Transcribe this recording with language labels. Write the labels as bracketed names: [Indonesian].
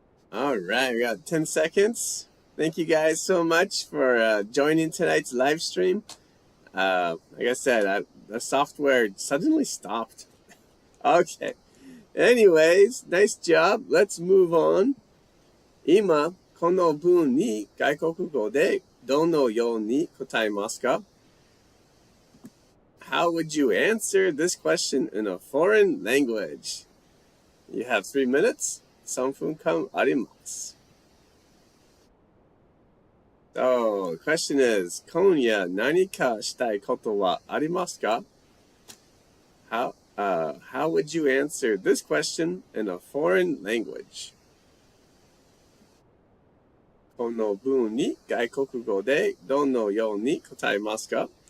[English] All right, we got 10 seconds. Thank you guys so much for joining tonight's live stream. Like I said, the software suddenly stopped. Okay. Anyways, nice job. Let's move on. [Japanese] 今、この文に外国語でどのように答えますか? [English] How would you answer this question in a foreign language? You have 3 minutes. [Japanese] 3分間あります。 [English] So, the question is, [Japanese] 今夜何かしたいことはありますか? [English] How would you answer this question in a foreign language? [Japanese] この文に外国語でどのように答えますか?